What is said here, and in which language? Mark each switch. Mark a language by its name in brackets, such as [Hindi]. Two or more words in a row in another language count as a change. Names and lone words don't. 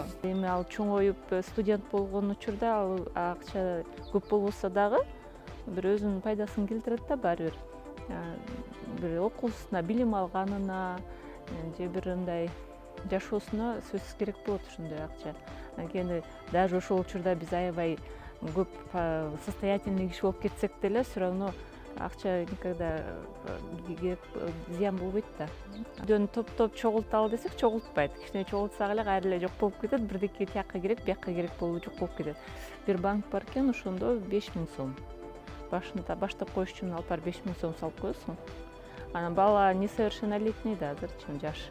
[Kyrgyz] Эми ал чоңоюп студент болгон учурда ал акча көп болбосо дагы бир өзүнүн пайдасын келтирет да баары бир. Бир окуусуна, билим алганына же бир ындай жашоосуна сөзсүз керек болот ушундай акча. Анткени даже ошол учурда биз аябай көп состоятельный киши болуп кетсек деле, [Russian] все равно [Kyrgyz] акча никогда зыян болбойт да. Жөн топ чогулталы десек чогултпайт. Кичине чогултсак эле кайра эле жок болуп кетет. Бирдеке тияка керек, бияка керек болуп жок болуп кетет. Бир банк бар экен, ошондо 5 000 сом. Баштап коюш үчүн алып бар 5 000 сом салып коесуң. Анан бала несовершеннолетний да, азырчы жаш.